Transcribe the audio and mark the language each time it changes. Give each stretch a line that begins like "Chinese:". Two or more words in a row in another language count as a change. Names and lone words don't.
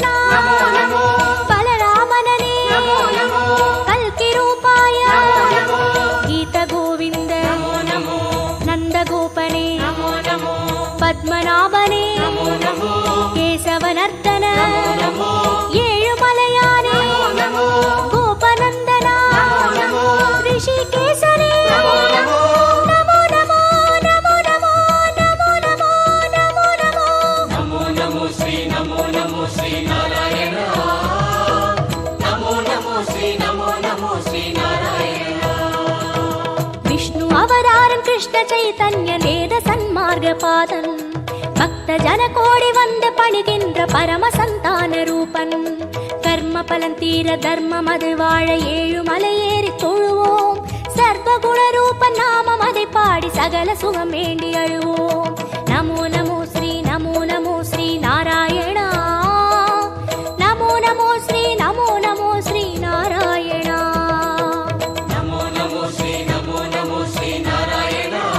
Sanskrit: नमो नमो। बलरामनने नमो नमो। कल्कि रूपाय नमो नमो। गीत गोविंद नमो नमो। नंद गोपने नमो नमो। पद्मनाभने नमो नमो। केशवनर्दन नमो नमो।
Tamil: ஏழு மலையானே
Sanskrit: नमो गोपनंदना नमो। ऋषिकेशने नमो नमो। नमो नमो नमो नमो नमो नमो नमो नमो। नमो नमो श्री नारायण। नमो नमो श्री नारायण।
Tamil: விஷ்ணு அவதாரன் கிருஷ்ண சைதன்ய வேத சன்மார்க்க பாதன் பக்த ஜன கோடி வந்த பணிகின்ற பரம சந்தான ரூபன் கர்ம பலன் தீர தர்ம மது வாழ ஏழு மலையேறி தொழுவோம் சர்வ குண ரூபன் நாமம் அதை பாடி சகல சுகம் வேண்டி அழுவோம்.
Sanskrit: नमो नमो श्री नारायण. नमो नमो श्री नारायण. नमो नमो श्री नारायण।